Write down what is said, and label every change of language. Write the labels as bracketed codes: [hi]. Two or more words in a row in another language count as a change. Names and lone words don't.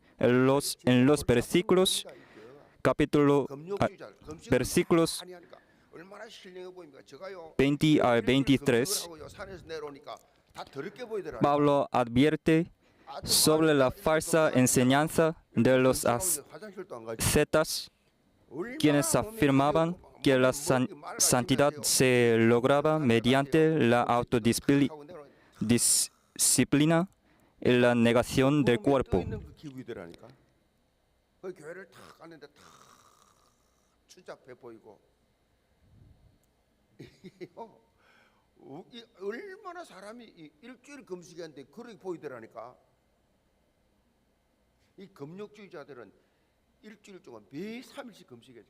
[es] En los versículos, versículos 20 al 23, Pablo advierte sobre la falsa enseñanza de los ascetas, quienes afirmaban que la santidad se lograba mediante la autodisciplina y la negación del cuerpo. [ko] 얼마나 사람이 일주일 금식했는데 그렇게 보이더라니까. 이 금욕주의자들은 일주일 동안 매 3일씩 금식했지.